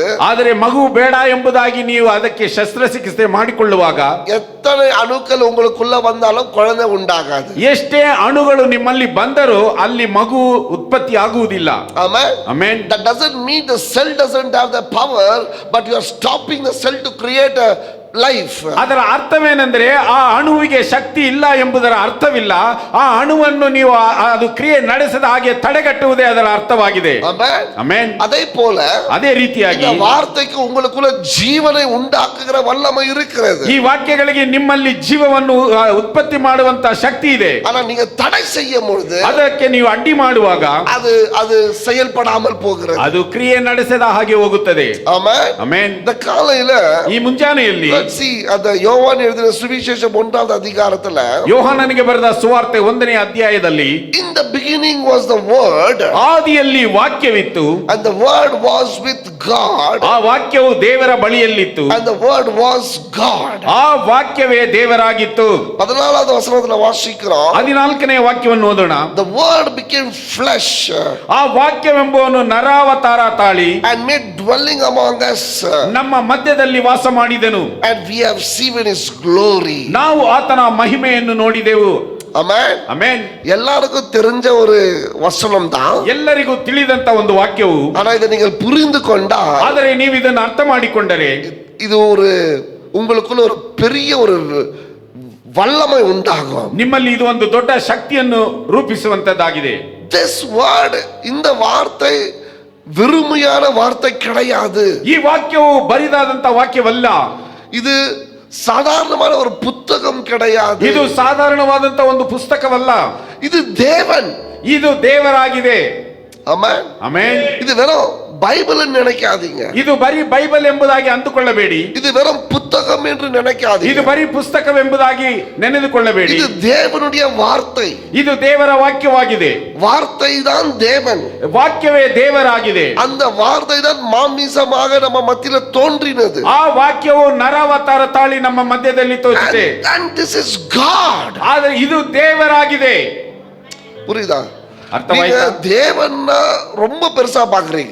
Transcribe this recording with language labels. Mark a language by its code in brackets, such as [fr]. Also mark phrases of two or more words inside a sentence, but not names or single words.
[kn] ಆದರೆ ಮಗು ಬೇಡ ಎಂಬುದಾಗಿ ನೀವು ಅದಕ್ಕೆ ಶಸ್ತ್ರಚಿಕಿತ್ಸೆ ಮಾಡಿಕೊಳ್ಳುವಾಗ [ta] எத்தனை அணுக்கள் உங்களுக்குள்ள வந்தாலும் குழந்தை உண்டாகாது. [kn] ಎಷ್ಟೇ ಅಣುಗಳು ನಿಮ್ಮಲ್ಲಿ ಬಂದರೂ ಅಲ್ಲಿ ಮಗು ಉತ್ಪತ್ತಿ ಆಗುವುದಿಲ್ಲ. [en] Amen. [kn] ಆಮೆನ್. [en] That doesn't mean the cell doesn't have the power, but you are stopping the cell to create a life. [kn] ಅದರ ಅರ್ಥವೇನೆಂದರೆ ಆ ಅಣುವಿಗೆ ಶಕ್ತಿ ಇಲ್ಲ ಎಂಬುದರ ಅರ್ಥವಿಲ್ಲ. ಆ ಅಣುವನ್ನು ನೀವು ಅದು ಕ್ರಿಯೆ ನಡೆಸದ ಹಾಗೆ ತಡೆಗಟ್ಟುವುದೇ ಅದರ ಅರ್ಥವಾಗಿದೆ. [en] Amen. [kn] ಆಮೆನ್. [ta] அதே போல [kn] ಅದೇ ರೀತಿಯಾಗಿ [ta] இந்த வார்த்தைக்கு உங்களுக்குள்ள ஜீவனை உண்டாக்குகிற வல்லமை இருக்கிறது. [kn] ಈ ವಾಕ್ಯಗಳಿಗೆ ನಿಮ್ಮಲ್ಲಿ ಜೀವವನ್ನು ಉತ್ಪತ್ತಿ ಮಾಡುವಂತ ಶಕ್ತಿ ಇದೆ. [ta] ஆனா நீங்க தடை செய்யும் பொழுது [kn] ಅದಕ್ಕೆ ನೀವು ಅಡ್ಡಿ ಮಾಡುವಾಗ [ta] அது செயல்படாமல் போகிறது. [kn] ಅದು ಕ್ರಿಯೆ ನಡೆಸದ ಹಾಗೆ ಹೋಗುತ್ತದೆ. [en] Amen. [kn] ಆಮೆನ್. [ta] இந்த காலையில [kn] ಈ ಮುಂಜಾನೆಯಲ್ಲಿ [en] let's see [ta] அந்த யோவான் எழுதின சுவிசேஷம் 1வது அதிகாரத்துல [kn] ಯೋಹಾನನಿಗೆ ಬರೆದ ಸುವಾರ್ತೆ 1ನೇ ಅಧ್ಯಾಯದಲ್ಲಿ [en] in the beginning was the word, [kn] ಆದಿಯಲ್ಲಿ ವಾಕ್ಯವಿತ್ತು, [en] and the word was with God, [kn] ಆ ವಾಕ್ಯವು ದೇವರ ಬಳಿಯಲ್ಲಿತ್ತು, [en] and the word was God. [kn] ಆ ವಾಕ್ಯವೇ ದೇವರಾಗಿತ್ತು. [ta] 14வது வசனத்துல வாசிக்கிறோம், [kn] 14ನೇ ವಾಕ್ಯವನ್ನು ಓದೋಣ. [en] the word became flesh [kn] ಆ ವಾಕ್ಯವೆಂಬುವನು ನರಾವತಾರ ತಾಳಿ [en] and made dwelling among us, [kn] ನಮ್ಮ ಮಧ್ಯದಲ್ಲಿ ವಾಸ ಮಾಡಿದನು, [en] and we have seen his glory. [kn] ನಾವು ಆತನ ಮಹಿಮೆಯನ್ನು ನೋಡಿದೆವು. [en] Amen. [kn] ಆಮೆನ್. [ta] எல்லாருக்கும் தெரிஞ்ச ஒரு வசனம் தான், [kn] ಎಲ್ಲರಿಗೂ ತಿಳಿದಂತ ಒಂದು ವಾಕ್ಯವು. [ta] ஆனா இதை நீங்கள் புரிந்து கொண்டா, [kn] ಆದರೆ ನೀವು ಇದನ್ನು ಅರ್ಥ ಮಾಡಿಕೊಂಡರೆ [ta] இது ஒரு உங்களுக்குள்ள ஒரு பெரிய ஒரு வல்லமை உண்டாகும். [kn] ನಿಮ್ಮಲ್ಲಿ ಇದು ಒಂದು ದೊಡ್ಡ ಶಕ್ತಿಯನ್ನು ರೂಪಿಸುವಂತದ್ದಾಗಿದೆ. [en] This word, [ta] இந்த வார்த்தை வெறுமையான வார்த்தை கிடையாது. [kn] ಈ ವಾಕ್ಯವು ಬರಿದಾದಂತ ವಾಕ್ಯವಲ್ಲ. [ta] இது சாதாரணமான ஒரு புத்தகம் கிடையாது. [kn] ಇದು ಸಾಧಾರಣವಾದಂತ ಒಂದು ಪುಸ್ತಕವಲ್ಲ. [ta] இது தேவன், [kn] ಇದು ದೇವರಾಗಿದೆ. [ta] ஆமென். [kn] ಆಮೆನ್. [ta] இது வெறும் பைபிள் நினைக்காதீங்க. [kn] ಇದು ಬರೀ ಬೈಬಲ್ ಎಂಬುದಾಗಿ ಅಂದುಕೊಳ್ಳಬೇಡಿ. [ta] இது வெறும் புத்தகம் என்று நினைக்காதீங்க. [kn] ಇದು ಬರೀ ಪುಸ್ತಕವೆಂಬುದಾಗಿ ನೆನೆದುಕೊಳ್ಳಬೇಡಿ. [ta] இது தேவனுடைய வார்த்தை. [kn] ಇದು ದೇವರ ವಾಕ್ಯವಾಗಿದೆ. [ta] வார்த்தை தான் தேவன். [kn] ವಾಕ್ಯವೇ ದೇವರಾಗಿದೆ. [ta] அந்த வார்த்தை தான் மாமிசமாக நம்ம மத்தியில தோன்றினது. [kn] ಆ ವಾಕ್ಯವು ನರಾವತಾರ ತಾಳಿ ನಮ್ಮ ಮಧ್ಯದಲ್ಲಿ ತೋಚಿದೆ. [en] And this is God. [kn] ಆದರೆ ಇದು ದೇವರಾಗಿದೆ. [ta] புரியுதா? [kn] ಅರ್ಥವಾಯ್ತಾ? [ta] தேவன்னா ரொம்ப பெருசா பாக்குறீங்க,